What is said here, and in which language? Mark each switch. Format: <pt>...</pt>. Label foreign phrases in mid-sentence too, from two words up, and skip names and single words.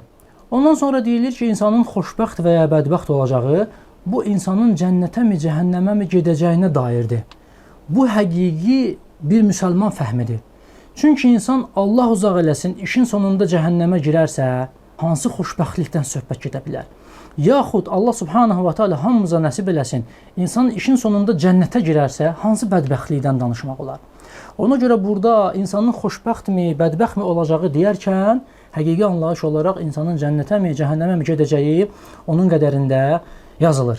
<az>Ondan sonra deyilir ki, insanın xoşbəxt və ya bədbəxt olacağı bu insanın cənnətə mi, cəhənnəmə mi gedəcəyinə dairdir. Bu həqiqi bir müsəlman fəhmidir. Çünki insan Allah uzaq eləsin, işin sonunda cəhənnəmə girərsə, hansı xoşbəxtlikdən söhbət gedə bilər? Yaxud</az> <ar>الله سبحانه وتعالى</ar> <az>hamımıza nəsib eləsin, insan işin sonunda cənnətə girərsə, hansı bədbəxtlikdən danışmaq olar? Ona görə burada insanın xoşbəxtmi, bədbəxtmi olacağı deyərkən, həqiqi anlayış olaraq insanın cənnətə mi, cəhənnəmə mi gedəcəyi onun qədərində yazılır.</az>